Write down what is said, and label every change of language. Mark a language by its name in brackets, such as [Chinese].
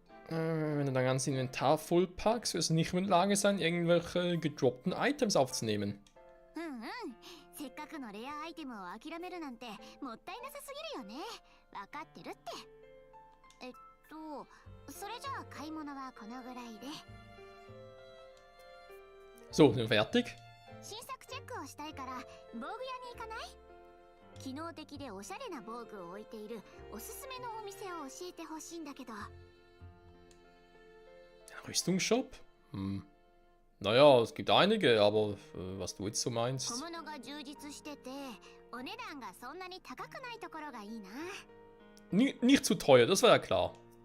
[German] Wenn du dein ganzes Inventar vollpackst, wirst du nicht mehr in der Lage sein, irgendwelche gedroppten Items aufzunehmen. [Japanese] うんうん。せっかくのレアアイテムを諦めるなんてもったいなさすぎるよね。わかってるって。それじゃあ買い物はこのぐらいで。 [German] So, sind wir fertig? [Japanese] 新作チェックをしたいから防具屋に行かない？機能的でおしゃれな防具を置いているおすすめのお店を教えてほしいんだけど。 [German] Rüstungsshop? Naja, es gibt einige, aber was du jetzt so meinst. [Japanese] 物が充実しててお値段がそんなに高くないところがいいな。 [German] Nicht zu teuer, das war ja klar.